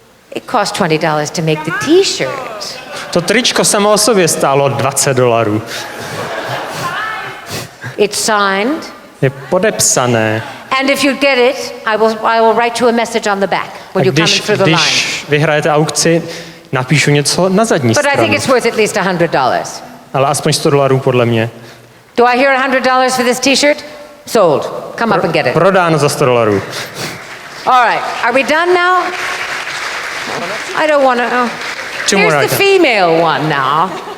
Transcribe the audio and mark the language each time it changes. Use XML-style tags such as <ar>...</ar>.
<en>It cost $20 to make the t-shirt.</en> <cs>To tričko samo o sobě stálo $20.</cs> <en>It's signed.</en> <cs>Je podepsané.</cs> <en>And if you get it, I will write you a message on the back when you come in through the line.</en> <cs>Když vyhrajete aukci, napíšu něco na zadní</cs> <en>But I</en> <cs>stranu.</cs> <en>think it's worth at least $100.</en> <cs>Ale aspoň $100 podle mě.</cs> <en>Do I hear $100 for this t-shirt? Sold. Come up and get it.</en> <cs>Prodáno za $100.</cs> <en>All right. Are we done now? I don't want to. Two more Here's the items. female one now.</en>